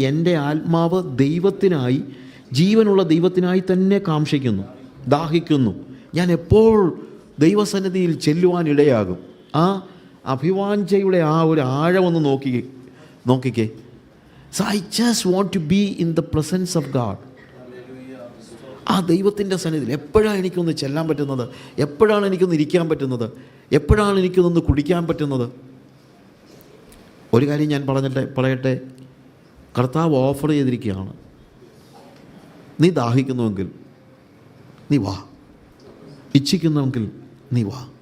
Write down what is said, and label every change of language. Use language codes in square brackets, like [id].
[ml] എൻ്റെ ആത്മാവ് ദൈവത്തിനായി, ജീവനുള്ള ദൈവത്തിനായി തന്നെ കാംക്ഷിക്കുന്നു, ദാഹിക്കുന്നു. ഞാൻ എപ്പോൾ ദൈവസന്നിധിയിൽ ചെല്ലുവാൻ ഇടയാകും. ആ അഭിവാഞ്ചയുടെ ആ ഒരു ആഴമൊന്ന് നോക്കിക്കേ. [en] So I just want to be in the presence of God. [ml] ആ ദൈവത്തിൻ്റെ സന്നിധിയിൽ എപ്പോഴാണ് എനിക്കൊന്ന് ചെല്ലാൻ പറ്റുന്നത്? എപ്പോഴാണ് എനിക്കൊന്ന് ഇരിക്കാൻ പറ്റുന്നത്? എപ്പോഴാണ് എനിക്കൊന്ന് കുടിക്കാൻ പറ്റുന്നത്? ഒരു കാര്യം ഞാൻ പറയട്ടെ, കർത്താവ് ഓഫർ ചെയ്തിരിക്കുകയാണ്. നീ ദാഹിക്കുന്നുവെങ്കിൽ നീ വാ, ഇച്ഛിക്കുന്നുവെങ്കിൽ നീ വാ.